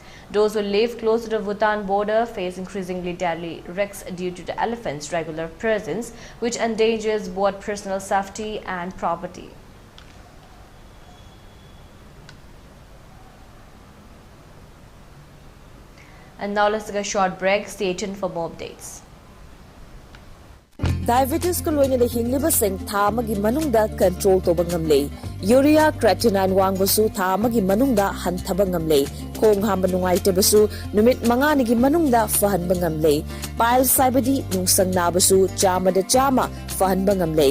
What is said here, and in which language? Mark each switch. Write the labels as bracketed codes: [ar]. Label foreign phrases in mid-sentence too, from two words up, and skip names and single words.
[en] Those who live close to the Bhutan border face increasingly deadly risks due to the elephants' regular presence, which endangers both personal safety and property. And now let's take a short break. Stay tuned for more updates. [mni] Diabetes ko loina na hingliba sing tha amagi manungda control to bangamle. Urea creatinine wangbasu tha amagi manungda hanthaba ngamle. Khong hamba nungaite basu numit manga nigi manungda fahan bangamle. Pile saibadi nungsang nabasu chama da chama fahan bangamle.